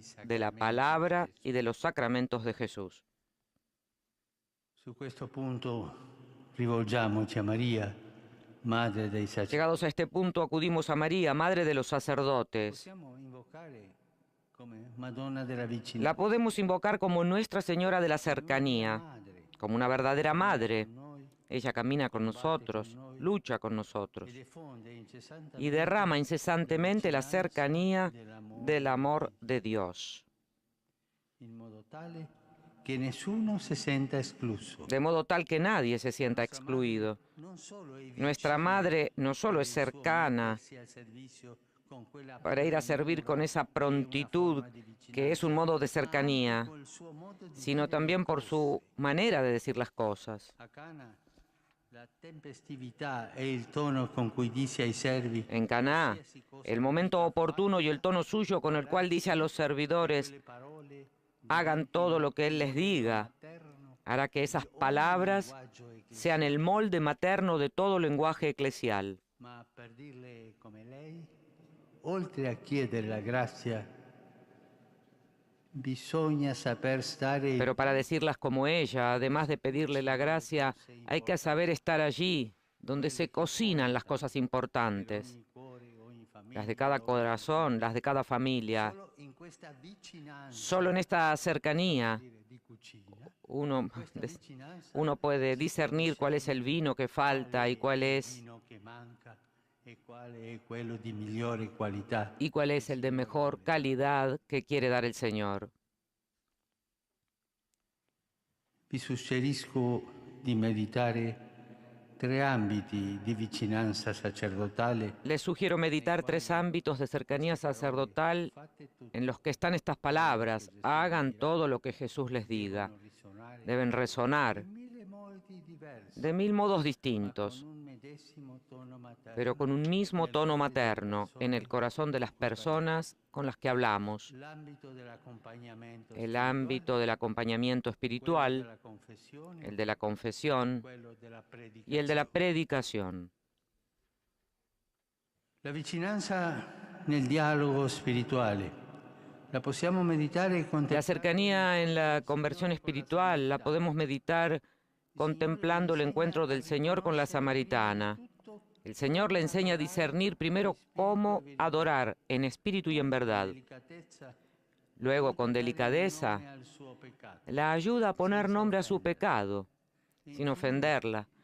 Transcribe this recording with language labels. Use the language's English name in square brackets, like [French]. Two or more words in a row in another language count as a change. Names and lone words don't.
[Spanish] de la [Italian] sacramenti. [Spanish] palabra y de los sacramentos de Jesús. [Italian] Su questo punto rivolgiamoci a Maria, madre dei sacerdoti. [Spanish] Llegados a este punto, acudimos a María, Madre de los sacerdotes. [Italian] Possiamo invocare come Madonna della vicinanza. [Spanish] La podemos invocar como Nuestra Señora de la Cercanía, Madre, como una verdadera madre. [Italian] con noi [Spanish] Ella camina con nosotros, lucha con nosotros [Italian] e diffonde incessantemente [Spanish] y derrama incesantemente la cercanía [Italian] dell'amore [Spanish] del amor de Dios, [Italian] in modo tale que nessuno [Spanish] se sienta [Italian] escluso. [Spanish] de modo tal que nadie se sienta excluido. Nuestra madre no solo es cercana para ir a servir con esa prontitud que es un modo de cercanía, sino también por su manera de decir las cosas. [Italian] La tempestività e il tono con cui dice ai servi [Spanish] En Caná, el momento oportuno y el tono suyo con el cual dice a los servidores, hagan todo lo que Él les diga, hará que esas palabras sean el molde materno de todo lenguaje eclesial. [Italian] ma per dirle come lei, oltre a chiedere la grazia, bisogna saper stare [Spanish] Pero para decirlas como ella, además de pedirle la gracia, hay que saber estar allí, donde se cocinan las cosas importantes, las de cada corazón, las de cada familia. Solo en esta cercanía uno puede discernir cuál es el vino que falta y cuál es el de mejor calidad que quiere dar el Señor. [Italian] Vi suggerisco di meditare 3 ambiti di vicinanza sacerdotale. [Spanish] Les sugiero meditar 3 ámbitos de cercanía sacerdotal en los que están estas palabras. Hagan todo lo que Jesús les diga. Deben resonar de 1000 modos distintos, pero con un mismo tono materno en el corazón de las personas con las que hablamos. El ámbito del acompañamiento espiritual, el de la confesión y el de la predicación. [Italian] La vicinanza nel dialogo spirituale. La possiamo meditare [Spanish] La cercanía en la conversión espiritual la podemos meditar contemplando el encuentro del Señor con la samaritana. El Señor le enseña a discernir primero cómo adorar en espíritu y en verdad. Luego, con delicadeza, la ayuda a poner nombre a su pecado, sin ofenderla.